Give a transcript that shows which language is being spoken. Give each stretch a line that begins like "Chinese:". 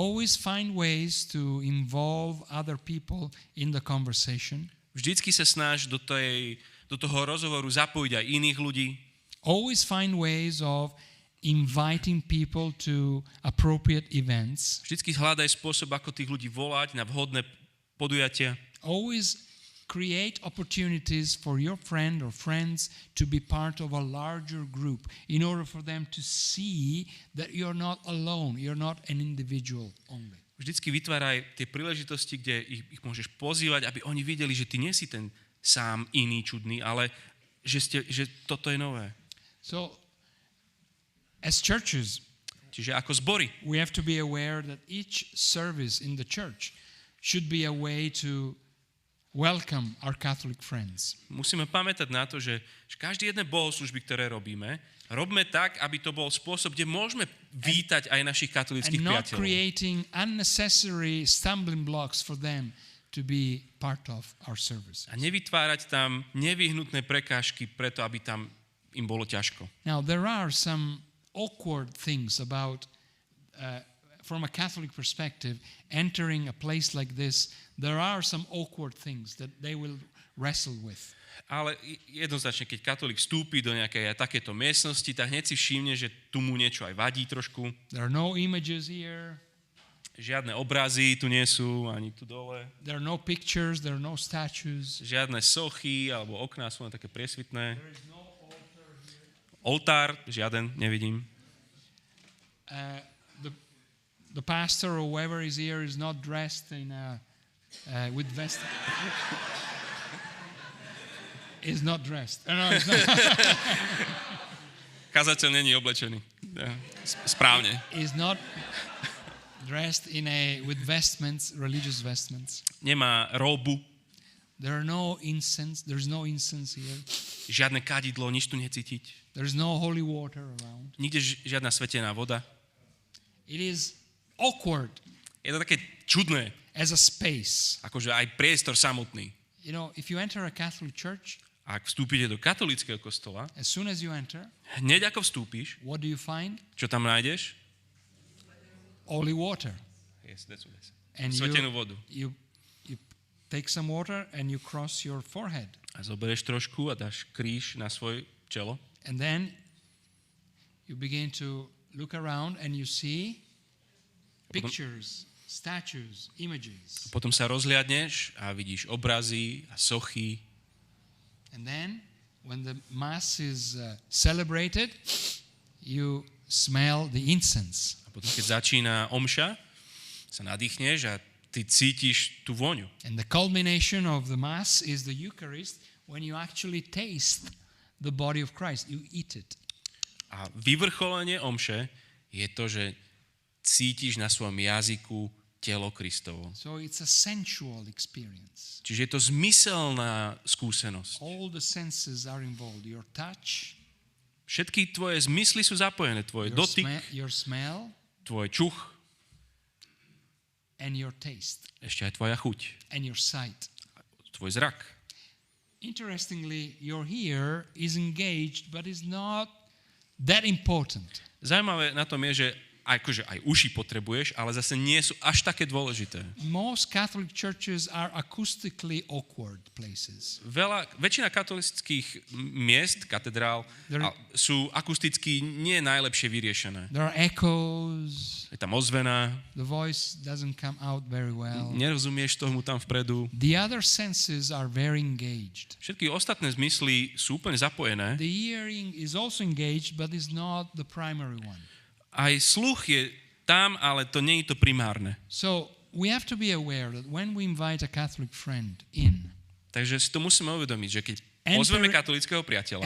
English: Always find ways to involve other people in the conversation.
Slovak: Vždycky sa snaž do toho rozhovoru zapojiť aj iných ľudí.
English: Always find ways of inviting people to appropriate events.
Slovak: Vždycky hľadaj spôsob, ako tých ľudí volať na vhodné podujatia.
English: Always create opportunities for your friend or friends to be part of a larger group in order for them to see that you're not alone, you're not an individual only.
Slovak: Vždycky vytváraj tie príležitosti, kde ich môžeš pozývať, aby oni videli, že ty nie si ten sám iný, čudný, ale že toto je nové.
English: So, as churches,
Slovak: Čiže ako zbory
English: we have to be aware that each service in the church should be a way to welcome our Catholic friends.
Slovak: musíme pamätať na to, že každý jedné bohoslúžby, ktoré robme tak, aby to bol spôsob, kde môžeme vítať aj našich katolíckych
English: And not
Slovak: priateľov.
English: creating unnecessary stumbling blocks for them to be part of our service.
Slovak: A nevytvárať tam nevyhnutné prekážky preto, aby tam im bolo ťažko.
English: Now, there are some awkward things about, from a Catholic perspective, entering a place like this. There are some awkward things that they will wrestle with.
Slovak: Ale jednoznačne, keď katolík vstúpi do nejakej takéto miestnosti, tak hneď si všimne, že tu mu niečo aj vadí trošku.
English: There are no images here.
Slovak: Žiadne obrazy tu nie sú, ani tu dole.
English: There are no pictures. There are no statues.
Slovak: Žiadne sochy alebo okná sú len také priesvitné.
English: There is no altar here.
Slovak: Oltár, žiaden, nevidím.
English: The pastor or whoever is here is not dressed in with vest. Is not dressed. No, it's not.
Slovak: Kazateľ není oblečený. Správne.
English: Is not dressed with vestments, religious vestments.
Slovak: Nemá róbu,
English: There's no incense here.
Slovak: žiadne kadidlo, nič tu necítiť.
English: There's no holy water around.
Slovak: Nikde žiadna svetená voda.
English: It is awkward
Slovak: Je to také čudné,
English: as a space.
Slovak: akože aj priestor samotný.
English: You know, if you enter a Catholic church,
Slovak: Ak vstúpite do katolíckeho kostola,
English: as soon as you enter,
Slovak: hneď ako vstúpiš,
English: what do you find?
Slovak: čo tam nájdeš?
English: Holy water. Yes, that's what I said. And
Slovak: Svetenú vodu.
English: you take some water and you cross your forehead.
Slovak: A zoberieš trošku a dáš kríž na svoj čelo.
English: And then you begin to look around and you see pictures, statues, images.
Slovak: Potom sa rozhliadneš a vidíš obrazy a sochy.
English: And then when the Mass is celebrated, you smell the incense.
Slovak: A potom, keď začína omša, sa nadýchneš a ty cítiš tú vôňu.
English: And the culmination of the Mass is the Eucharist when you actually taste the body of Christ. You eat it.
Slovak: A vyvrcholenie omše je to, že cítiš na svojom jazyku telo Kristovo.
English: So it's a sensual experience.
Slovak: Čiže je to zmyselná skúsenosť.
English: All the senses are involved. Your touch,
Slovak: Všetky tvoje zmysly sú zapojené. Tvoj dotyk,
English: your smell,
Slovak: tvoj čuch,
English: and your taste,
Slovak: ešte aj tvoja chuť,
English: and your sight.
Slovak: tvoj zrak.
English: Interestingly, your ear is engaged, but is not that important.
Slovak: Zaujímavé na tom je, že akože aj uši potrebuješ, ale zase nie sú až také dôležité.
English: Most Catholic churches are acoustically awkward places.
Slovak: Väčšina katolických miest, katedrál, sú akusticky nie najlepšie vyriešené.
English: There are echoes.
Slovak: Je tam ozvena,
English: The voice doesn't come out very well.
Slovak: nerozumieš tomu tam vpredu.
English: The other senses are very engaged.
Slovak: Všetky ostatné zmysly sú úplne zapojené.
English: The hearing is also engaged, but is not the primary one.
Slovak: Aj sluch je tam, ale to nie je to primárne.
English: So we have to be aware that when we invite a Catholic friend in,
Slovak: Takže si to musíme uvedomiť, že keď pozveme katolického priateľa